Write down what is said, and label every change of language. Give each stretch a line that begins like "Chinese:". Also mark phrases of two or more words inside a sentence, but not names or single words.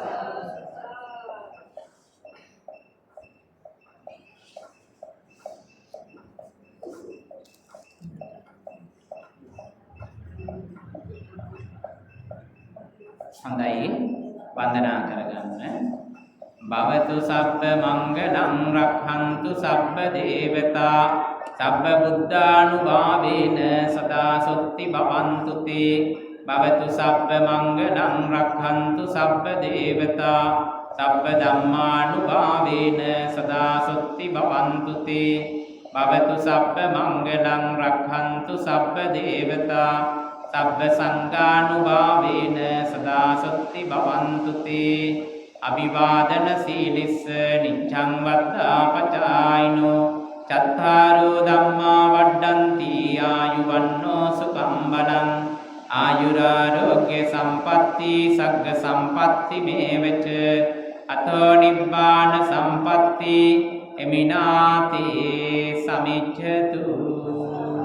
Sinhala: හොඳයි වන්දනා කරගන්න.
Pali: භවතු සබ්බ මංගලං රක්ඛන්තු සබ්බ දේවතා සබ්බ බුද්ධානුභාවේන සදා සොත්ති භවන්තු තේ. භවතු සබ්බ මංගලං රක්ඛන්තු සබ්බ දේවතා සබ්බ ධම්මානුභාවේන සදා සොත්ති භවන්තු තේ. භවතු සබ්බ මංගලං රක්ඛන්තු සබ්බ දේවතා සබ්බ සංඝානුභාවේන සදා සොත්ති භවන්තු තේ. අභිවාදන සීලිස්ස නිච්ඡං වත්තාපචායිනෝ චත්තාරෝ ධම්මා වඩ්ඩಂತಿ ආයුවන්නෝ සුඛං බලං ආයුරාෝග්‍ය සම්පatti සග්ග සම්පatti මේවච අතෝ නිබ්බාන සම්පatti එමිනාතේ සමිච්ඡතු